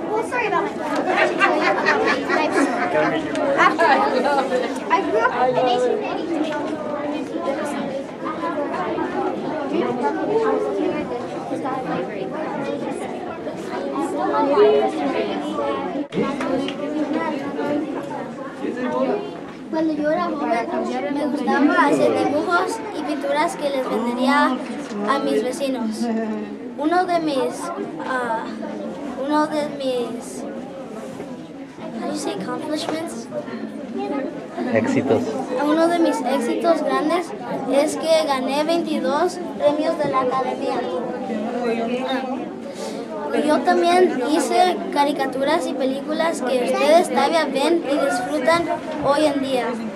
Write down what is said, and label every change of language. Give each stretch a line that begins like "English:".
English: Sorry about my I grew up in 1880.
Spanish: Cuando yo era joven, me gustaba hacer dibujos y pinturas que les vendería a mis vecinos. Uno de mis
English: how do you say accomplishments?
Spanish: Éxitos. Uno de mis éxitos grandes es que gané 22 premios de la academia. Yo también hice caricaturas y películas que ustedes todavía ven y disfrutan hoy en día.